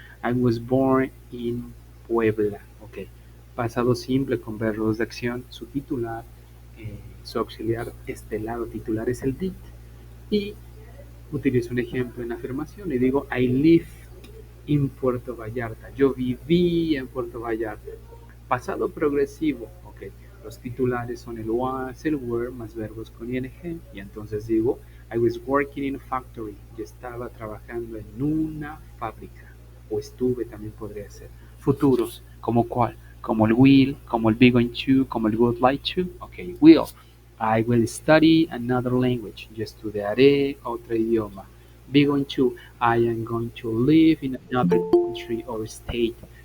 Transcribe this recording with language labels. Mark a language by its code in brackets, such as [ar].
[en] I was born in Puebla, [es] ¿ok? Pasado simple con verbos de acción, su titular, su auxiliar estelar o titular es el did. Y utilizo un ejemplo en afirmación y digo, [en] I live [es] en Puerto Vallarta. Yo viví en Puerto Vallarta. Pasado progresivo, ok. Los titulares son el was, el were, más verbos con ing. [en] Y entonces digo, I was working in a factory. [es] Yo estaba trabajando en una fábrica. O estuve también podría ser. Futuros, ¿como cuál? Como el will, como el be going to, como el would like to. [en] Ok, will. I will study another language. [es] Yo estudiaré otro idioma. [en] Be going to, I am going to live in another country or state.